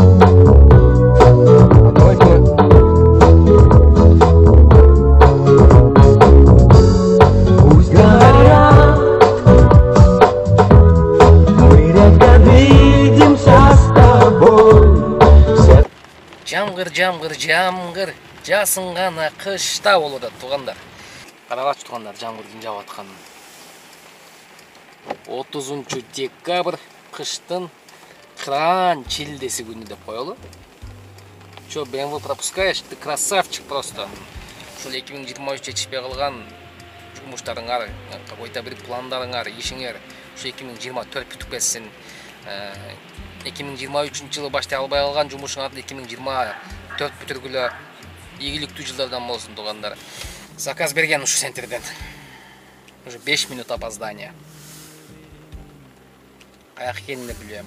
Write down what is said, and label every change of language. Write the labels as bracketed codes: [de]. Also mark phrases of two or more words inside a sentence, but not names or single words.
[ru] А давайте мы... Пусть говорят, мы редко видимся с тобой. [ky] Жамгыр, жасынгана кышта болуп атат туугандар. Карагачы туугандар, жамгырдын жаап атканын. 30 декабрь, кыштын кран чилдеси күнү деп коелу. [ru] Чё, BMW пропускаешь? Ты красавчик просто. [ky] Ушул 2023 жетишпей калган жумуштарыңар, какой-то бир пландарыңар, ишиңер ушу 2024 бүтүп кетсин. 2023 жылы баштай албай калган жумушуңарды 2024 бүтүргүлө ийгиликтүү жылдардан болсун туугандар. Заказ берген ушу центрден. [ru] Уже 5 минут опоздания. [ky] Каяк экенин билбейм.